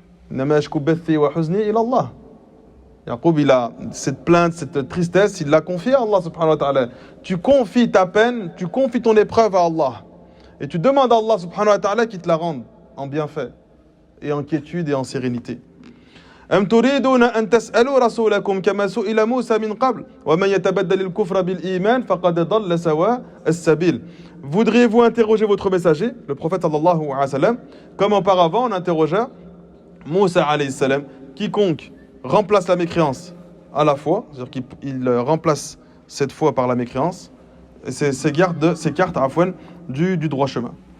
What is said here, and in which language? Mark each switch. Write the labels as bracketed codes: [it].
[ar] Nama ashku bathi wa huzni ila Allah. [fr] Yaqub, il a cette plainte, cette tristesse, il l'a confiée à Allah subhanahu wa ta'ala. Tu confies ta peine, tu confies ton épreuve à Allah. Et tu demandes à Allah subhanahu wa ta'ala qu'il te la rende en bienfait, et en quiétude et en sérénité. [ar] أم تريدون أن تسألوا رسولكم كما سئل موسى من قبل ومن يتبدل الكفر بالإيمان فقد ضل سواء السبيل. [fr] Voudriez-vous interroger votre messager, le prophète sallallahu alayhi wa sallam, comme auparavant on interrogea Moussa alayhi salam, quiconque remplace la mécréance à la foi, c'est-à-dire qu'il remplace cette foi par la mécréance, et s'écarte du droit chemin.